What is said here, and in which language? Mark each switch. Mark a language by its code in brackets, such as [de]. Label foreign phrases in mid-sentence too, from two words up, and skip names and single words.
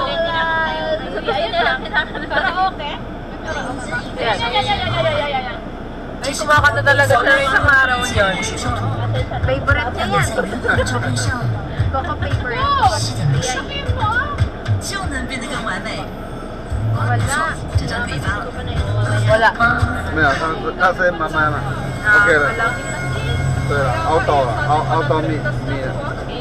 [tl] Ayun na lang. Karaoke? Yan. Ay, kumakanta talaga siya rin sa araw yun. Favorite niya yan. Coco favorite. Wala. [zh] 没有，他是慢慢了。OK 了。对了，熬到了，熬到米了。